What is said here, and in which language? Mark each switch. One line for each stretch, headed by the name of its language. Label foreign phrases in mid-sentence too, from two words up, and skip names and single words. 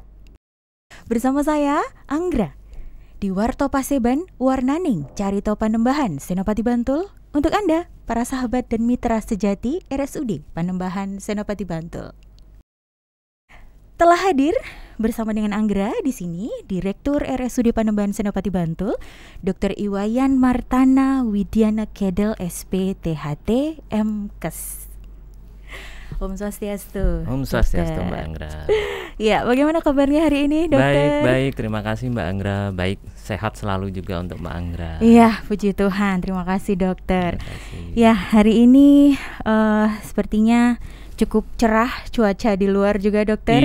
Indonesian: Bersama saya, Anggra, di Warto Paseban, Warnaning, Carito Panembahan, Senopati Bantul, untuk Anda, para sahabat dan mitra sejati RSUD Panembahan Senopati Bantul. Telah hadir bersama dengan Anggra di sini, Direktur RSUD Panembahan Senopati Bantul, Dr. Iwayan Martana Widiana Kedel SPTHT MKes.
Sanskrit: Om Swastiastu. Om Swastiastu,
Indonesian: Mbak Anggra. Ya, bagaimana kabarnya hari ini, dokter? Baik, terima kasih Mbak Anggra. Baik, sehat selalu juga untuk Mbak Anggra. Iya, puji Tuhan. Terima kasih, dokter. Terima kasih. Ya, hari ini sepertinya cukup cerah cuaca di luar juga, dokter.